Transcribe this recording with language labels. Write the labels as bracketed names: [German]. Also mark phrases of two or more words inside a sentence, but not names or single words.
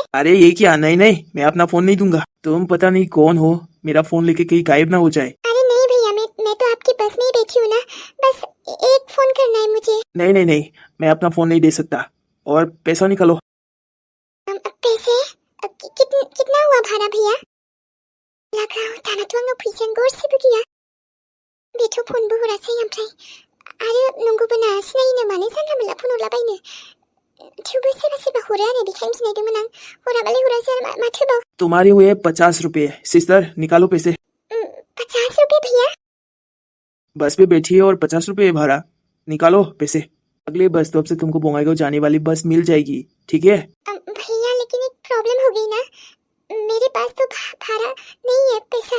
[Hindi] अरे ये क्या, नहीं नहीं, मैं अपना फोन नहीं दूंगा। तुम पता नहीं कौन हो, मेरा फोन लेके कहीं गायब ना हो जाए। अरे नहीं भैया, मैं तो आपकी बस में ही बैठी हूँ ना, बस एक फोन करना है मुझे। नहीं नहीं नहीं, मैं अपना फोन नहीं दे सकता। और पैसा निकालो। पैसे? कितना हुआ भाड़ा भैया? [Bodo] लगाओ दाना तो आंनाव फैसायानो गरसेबो गैया। बेथ' फनबो हरासै, ओमफ्राय आरो नंगौबो ना, सिनायिनो मानो जानला मोनला फन हरलाबायनो। थेवबो सोरबा सोरबा हरो आरो, बेखायनो सिनायदोंमोन आं। हराबालाय हरासै आरो माथोबाव। [Hindi] तुम्हारे हुए 50 रुपए। सिस्टर निकालो पैसे। 50 रुपए भैया? बस पे बैठिए और 50 रुपए भाड़ा, निकालो पैसे। अगले [English] bus stop [Hindi] से तुमको बोंगाईगांव जाने वाली बस मिल जाएगी, ठीक है? भैया लेकिन एक प्रॉब्लम हो गई ना, मेरे पास तो भाड़ा नहीं है, पैसा।